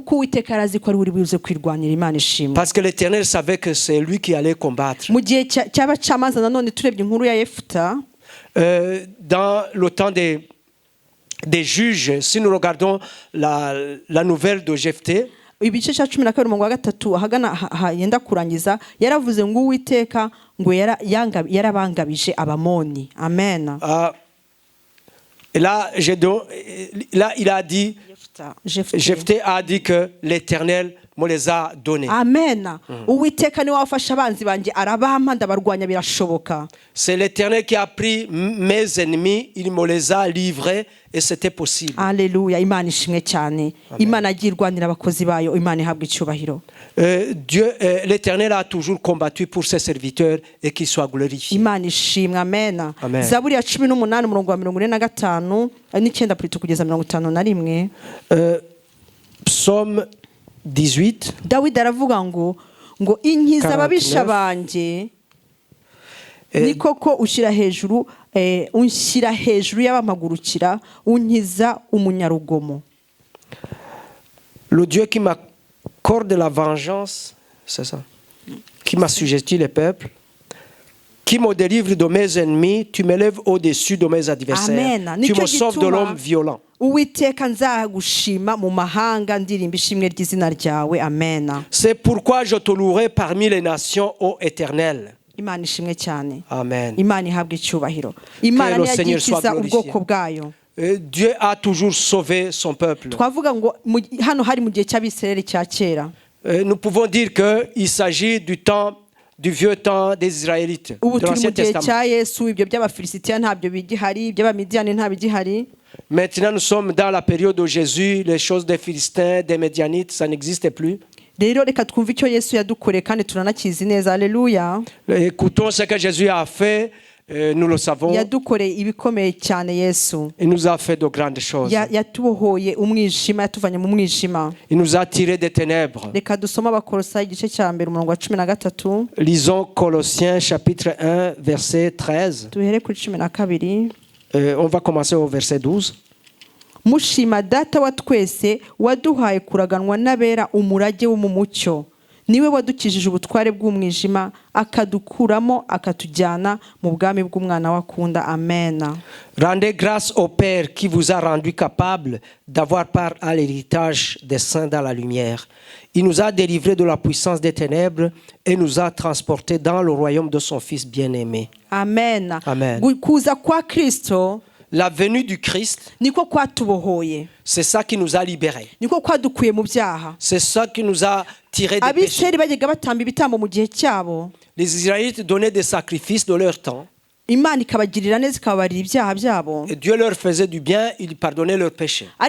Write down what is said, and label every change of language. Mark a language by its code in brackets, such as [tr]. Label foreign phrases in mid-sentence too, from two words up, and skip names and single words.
[fr] Parce que l'Éternel savait que c'est lui qui allait combattre. Dans le temps des juges, si nous regardons la nouvelle de Jephthé, [rw] ibice cya 12 ahagana yenda kurangiza yaravuze ngo Uwiteka ngo yarabangabije abamoni. Amen. [fr] Et là, il a dit, Jephthé a dit que l'Éternel me les a donnés. Amen. [rw] Uwiteka ni wafasha abanzi banje arabampa ndabarwanya birashoboka. [fr] C'est l'Éternel qui a pris mes ennemis, il me les a livrés et c'était possible. Alléluia. [rw] Imana ishimwe cyane. Imana agirwanira abakozi bayo, Imana ihabwa icyubahiro. [fr] Dieu, l'Éternel a toujours combattu pour ses serviteurs et qu'il soit glorifié. [rw] Imana ishimwe. Amen. Zaburi ya 18 umurongo wa 45 n'icyenda kugeza 51. [fr] Psaume 18. [rw] Dawidi aravuga ngo inkiza ababisha banje ni koko unshyira hejuru y'abamagurukira unkiza umunyarugomo. [fr] Le Dieu qui m'accorde la vengeance, c'est ça, qui m'assujettit les peuples, qui me délivre de mes ennemis, tu m'élèves au-dessus de mes adversaires. Amen. Tu me sauves de l'homme violent. [rw] Uwiteka nzagushima mu mahanga ndirimba ishimwe ry'izina ryawe. Amen. [fr] C'est pourquoi je te louerai parmi les nations, ô Éternel. [rw] Imana ishimwe cyane. Amen. Imana ihabwa icyubahiro. Imana niyagikiza ubwoko bwayo. [fr] Dieu a toujours sauvé son peuple. [rw] Twavuga ngo hano hari mu gihe cy'Abisirayeli cya kera. [fr] Nous pouvons dire que il s'agit du vieux temps des Israélites, de l'Ancien Testament. Maintenant, nous sommes dans la période de Jésus, les choses des Philistins, des Médianites, ça n'existe plus. Écoutons ce que Jésus a fait, nous le savons. Il nous a fait de grandes choses. Il nous a tirés des ténèbres. Lisons Colossiens chapitre 1 verset 13. On va commencer au verset 12. [rw] Mushima data wa twese waduhaye kuraganwa n'abera umurage wo mu mucyo niwe wadukijije ubutware bw'umwijima akadukuramo akatujyana mu bwami bw'umwana wakunda. Amen. [fr] Rendez grâce au Père qui vous a rendu capable d'avoir part à l'héritage des saints dans la lumière. Il nous a délivrés de la puissance des ténèbres et nous a transportés dans le royaume de son Fils bien-aimé. Amen. Amen. [rw] Kuza kwa Kristo, [fr] la venue du Christ, c'est ça qui nous a libérés. C'est ça qui nous a tirés des péchés. Les Israélites donnaient des sacrifices de leur temps. Et Dieu leur faisait du bien, il pardonnait leurs péchés.